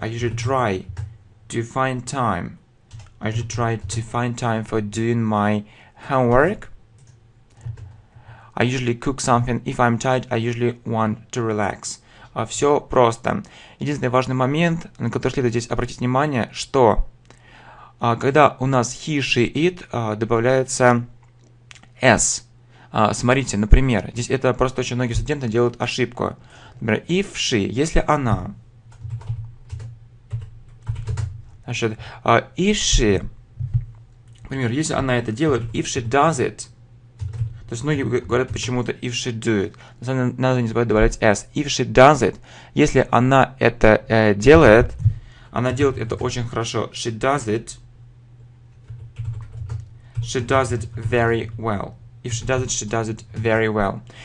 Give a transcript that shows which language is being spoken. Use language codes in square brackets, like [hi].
[en] I usually try to find time. I usually try to find time for doing my homework. I usually cook something. If I'm tired, I usually want to relax. [ru] Все просто. Единственный важный момент, на который следует здесь обратить внимание, что когда у нас he, she, it, добавляется s. Смотрите, например, здесь это просто очень многие студенты делают ошибку. Например, [en] if she, [ru] если она. Значит, [en] if she, [ru] например, если она это делает, [en] if she does it. [ru] То есть многие говорят почему-то [en] if she do it. [ru] На самом деле надо не забывать добавлять s. [en] If she does it, [ru] если она это делает, она делает это очень хорошо. [en] She does it very well. If she does it very well.